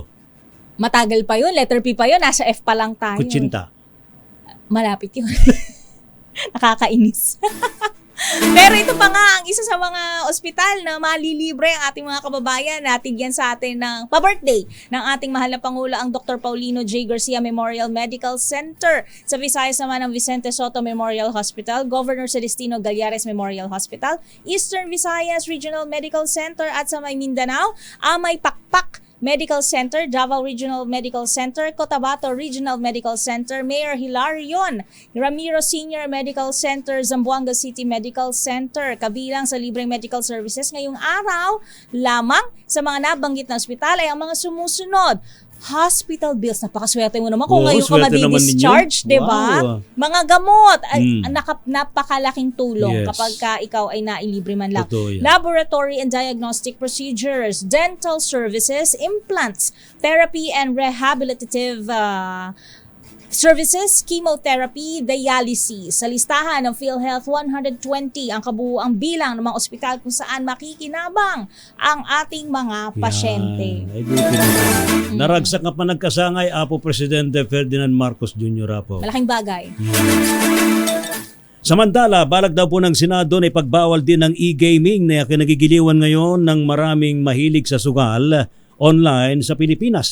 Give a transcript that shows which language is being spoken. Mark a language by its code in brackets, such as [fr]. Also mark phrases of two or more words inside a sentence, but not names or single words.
[tl] Matagal pa yun, letter P pa yun, nasa F pa lang tayo. Kutsinta. Malapit yun. Nakakainis. Pero ito pa nga, ang isa sa mga ospital na malilibre ang ating mga kababayan. Natigyan sa atin ng pa-birthday ng ating mahal na Pangulo, ang Dr. Paulino J. Garcia Memorial Medical Center. Sa Visayas naman ang Vicente Soto Memorial Hospital, Governor Celestino Gallares Memorial Hospital, Eastern Visayas Regional Medical Center at sa may Mindanao, Amay Pakpak Medical Center, Davao Regional Medical Center, Cotabato Regional Medical Center, Mayor Hilarion Ramiro Senior Medical Center, Zamboanga City Medical Center. Kabilang sa libreng [en] medical services [tl] ngayong araw lamang sa mga nabanggit na ospital ay ang mga sumusunod: [en] hospital bills. [tl] Napakaswerte mo naman kung Oo, ngayon ka swerte naman madi-discharge, ninyo. di ba? Wow. Mga gamot, ay, Mm. napakalaking tulong Yes. kapag ka ikaw ay nailibre man lang. Totoo yan. [en] Laboratory and diagnostic procedures, dental services, implants, therapy and rehabilitative services, chemotherapy, dialysis. [tl] Sa listahan ng PhilHealth 120 ang kabuuang bilang ng mga ospital kung saan makikinabang ang ating mga pasyente. Yan. Ay, buti naman. [ilo] Naragsak nga pa nagkasangay Apo Presidente Ferdinand Marcos Jr. Apo. [tl] Malaking bagay. Samantala, balak daw po ng Senado na ipagbawal din ng e-gaming na kinagigiliwan ngayon ng maraming mahilig sa sugal online sa Pilipinas.